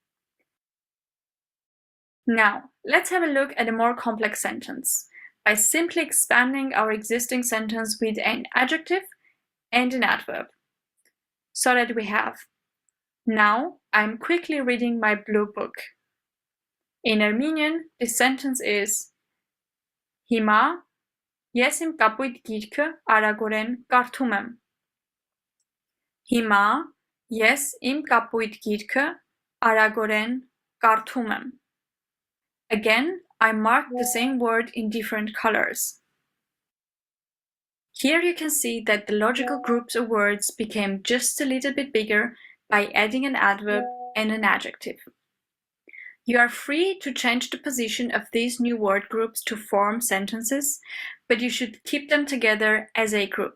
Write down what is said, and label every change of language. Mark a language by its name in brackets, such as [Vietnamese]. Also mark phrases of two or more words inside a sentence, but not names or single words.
[English] Now, let's have a look at a more complex sentence by simply expanding our existing sentence with an adjective and an adverb. So that we have, now I'm quickly reading my blue book. In Armenian, this sentence is [Armenian] Հիմա ես իմ կապույտ գիրքը արագորեն կարդում եմ. Հիմա ես իմ կապույտ գիրքը արագորեն կարդում եմ. [English] Again, I marked the same word in different colors. Here you can see that the logical groups of words became just a little bit bigger by adding an adverb and an adjective. You are free to change the position of these new word groups to form sentences, but you should keep them together as a group.